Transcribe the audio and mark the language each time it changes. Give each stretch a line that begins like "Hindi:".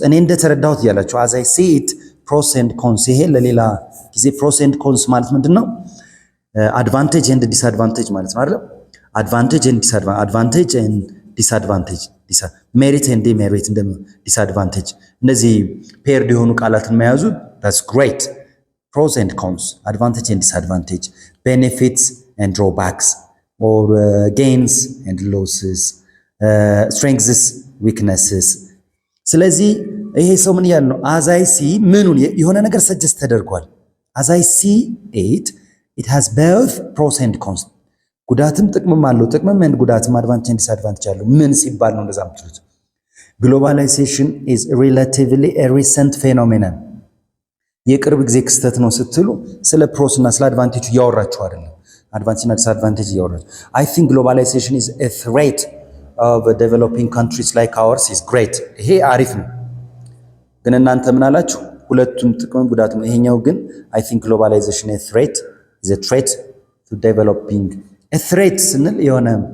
Amharic: እኔ እንደተረዳሁት ያላችሁ
English: as I see it pros and cons
Amharic: ይሄ ለሌላ ጊዜ pros and cons ማለት ምንድነው?
English: advantage and disadvantage ማለት ነው አይደል? advantage and disadvantage merit and demerit and disadvantage
Amharic: እነዚህ
English: paired
Amharic: የሆኑ ቃላትን መያዙ
English: that's great. pros and cons, advantage and disadvantage, benefits and drawbacks, or gains and losses, strengths, weaknesses.
Amharic: ስለዚህ ይሄ ሰው ምን ያለው
English: as I see
Amharic: ምኑን የሆነ ነገር ሰጀስት ተደርጓል።
English: as I see it has both pros and cons.
Amharic: ጉዳትም ጥቅምም አለው። ጥቅምም and ጉዳትም
English: advantage and disadvantage
Amharic: አለው። ምን ሲባል ነው እንደዛ የምትሉት?
English: globalization is relatively a recent phenomenon.
Amharic: የቅርብ ጊዜ ክስተት ነው ስትሉ ስለ ፕሮስ እና ስለ አድቫንቴጁ ያወራችሁ አይደለም።
English: advantage and disadvantage
Amharic: እያወራች
English: I think globalization is a threat of developing countries like ours is great
Amharic: ይሄ አሪፍ ነው ግን እናንተ ምን አላችሁ ሁለቱም ጥቅም ጉዳት ነው ይሄኛው ግን
English: I think globalization is a threat to developing a threat
Amharic: ስንል የሆነ